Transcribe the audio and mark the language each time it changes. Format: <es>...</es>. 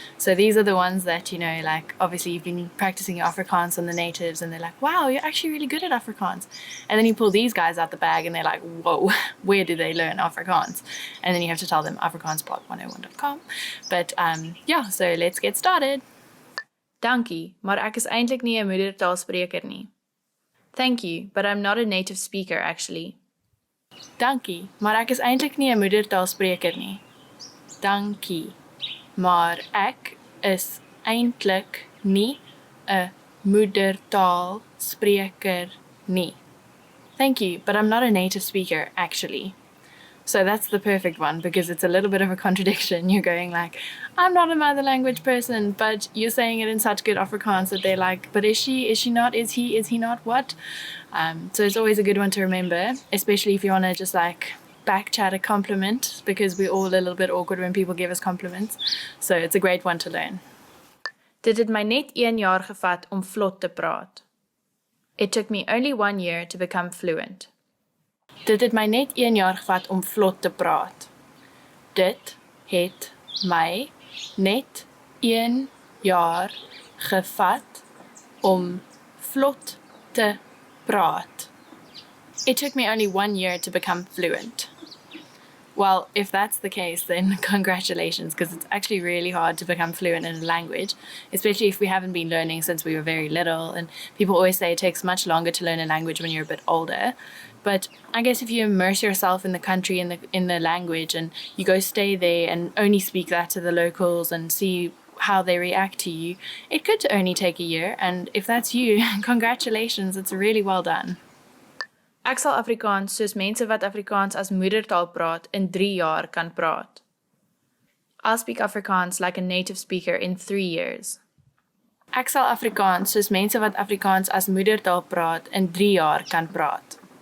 <en>So these are the ones that, like obviously you've been practicing your Afrikaans on the natives and they're like, wow, you're actually really good at Afrikaans. And then you pull these guys out the bag and they're like, whoa, where did they learn Afrikaans? And then you have to tell them AfrikaansPod101.com. But yeah, so let's get started.</en> <af>Dankie, maar ek is eintlik nie 'n moedertaalspreker nie.</af> <en>Thank you, but I'm not a native speaker actually.</en> <af>Dankie, maar ek is eintlik nie 'n moedertaalspreker nie. Dankie, maar ek is eintlik nie 'n moedertaalspreker nie.</af> <en>Thank you, but I'm not a native speaker actually. So that's the perfect one because it's a little bit of a contradiction. You're going like, I'm not a mother language person, but you're saying it in such good Afrikaans that they're like, but is she not, is he not, what? So it's always a good one to remember, especially if you want to just like back chat a compliment, because we're all a little bit awkward when people give us compliments. So it's a great one to learn.</en> <af>Dit het my net 1 jaar gevat om vlot te praat.</af> <en>It took me only 1 year to become fluent.</en> <af>Dit het my net 1 jaar gevat om vlot te praat. Dit het my net 1 jaar gevat om vlot te praat.</af> <en>It took me only 1 year to become fluent. Well, if that's the case, then congratulations, because it's actually really hard to become fluent in a language, especially if we haven't been learning since we were very little. And people always say it takes much longer to learn a language when you're a bit older. But I guess if you immerse yourself in the country, in the language, and you go stay there and only speak that to the locals and see how they react to you, it could only take a year. And if that's you, congratulations, it's really well done.</en> <af>Ek sal Afrikaans soos mense wat Afrikaans as moedertaal praat in 3 jaar kan praat.</af> <en>I'll speak Afrikaans like a native speaker in 3 years.</en> <af>Ek sal Afrikaans soos mense wat Afrikaans as moedertaal praat in 3 jaar kan praat.</af>